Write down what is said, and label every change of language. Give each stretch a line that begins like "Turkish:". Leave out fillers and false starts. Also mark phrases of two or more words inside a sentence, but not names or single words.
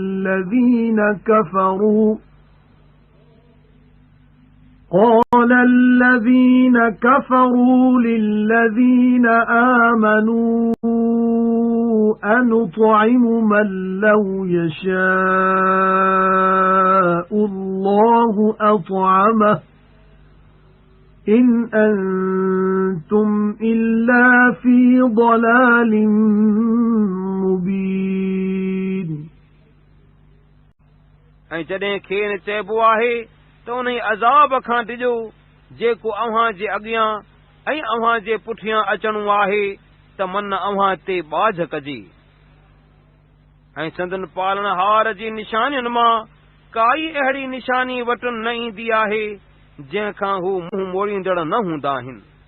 Arabic: الَّذِينَ كَفَرُوا لِلَّذِينَ آمَنُوا أَنُطْعِمُ مَن لَّوْ يَشَاءُ اللَّهُ أَطْعَمَهُ إِنْ أَنْتُمْ إِلَّا فِي ضَلَالٍ مُبِينٍ
Sindhi: ऐं जॾहिं खेनि चइबो आहे त उन अज़ाब खां डिॼो जेको अव्हां जे अॻियां ऐं अव्हां जे पुठियां अचणो आहे त मन अव्हां ते बाझ कजे ऐं संदन पालनहार जी निशानियुनि मां काई अहिड़ी निशानी वटि न ईंदी आहे जंहिंखां हू मुंहुं मोड़ींदड़ न हूंदा आहिनि